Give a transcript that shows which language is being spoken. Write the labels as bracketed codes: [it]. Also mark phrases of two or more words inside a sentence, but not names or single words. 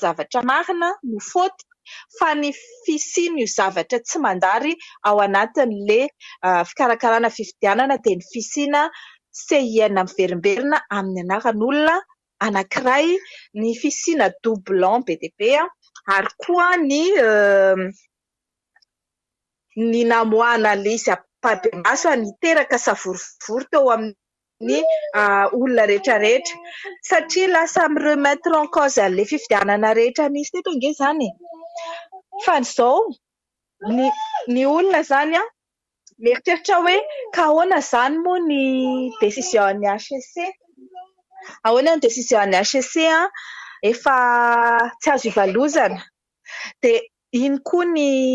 [mg] zavatra marina no fôty fa ny fisiany io zavatra tsy mandary ao anatin'ilay fikarakarana fifidianana dia ny fisiana sehiana miverimberina amin'ny anaran'olona anankiray, ny fisiana doublon be dia be ary koa ny namoahana ilay izy ampahibemaso niteraka savorivory teo amin'ny olona rehetra rehetra satria lasa mi- [fr] remettre en cause [mg] an'ilay fifidianana rehetra nisy teto ange izany e. Fa izao ny olona izany mieritreritra hoe ka ahoana izany moa ny décision-n'ny HCC, ahoana ny décision-n'ny HCC efa tsy azo ivalozana dia iny koa ny